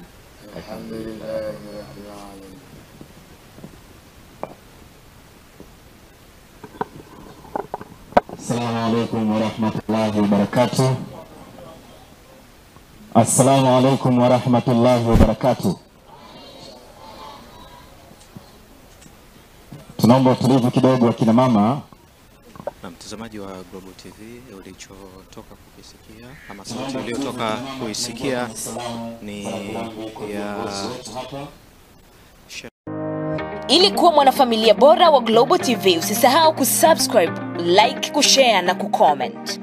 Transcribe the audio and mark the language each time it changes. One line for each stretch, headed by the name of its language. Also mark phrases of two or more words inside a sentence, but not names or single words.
Arabic: الحمد لله رب العالمين. السلام عليكم ورحمة الله وبركاته. السلام عليكم ورحمة الله وبركاته.
Swahili: Tunaomba utulivu kidogo wa kina mama. Na mtazamaji wa Global TV, ulichotoka kukisikia ama sauti iliyotoka kuisikia ni ya Ili kuwa mwanafamilia bora wa Global TV, usisahau kusubscribe, like, kushare na kucomment.